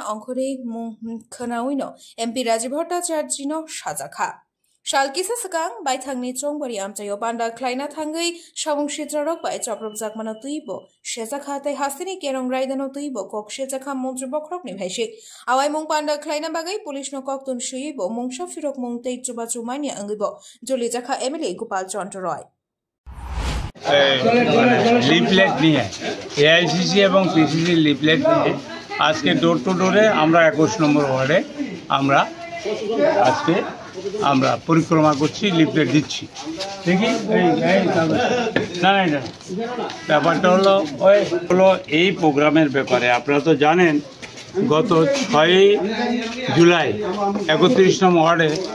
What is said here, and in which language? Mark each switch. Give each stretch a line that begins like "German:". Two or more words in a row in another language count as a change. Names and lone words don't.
Kok Borok: onkore mung khanawino MP Rajiv Bhattacharya sajakha Shalkisa sakang bai thangni chongbari amchayo panda klaina thangai shabung shitrarok bai choprop jakmana tuibo shejakha tai hasini kerong raidano tuibo kok shejakha mantri bokrok ni bhaisi awai mung panda klaina bagai police no kok tun shuibo mung shafirok mung tei chuba chumani angibo joli jakha MLA Gopal Chandra Roy
Bangla: লিফলেট নিয়ে এআইসিসি এবং পিসিসি লিফলেট নিয়ে আজকে ডোর টু ডোরে আমরা 21 নম্বর ওয়ার্ডে আমরা আজকে আমরা পরিক্রমা করছি লিফলেট দিচ্ছি ঠিকই না ব্যাপারটা হলো এই প্রোগ্রামের ব্যাপারে আপনারা তো জানেন গত 6 জুলাই 31 নম্বর ওয়ার্ডে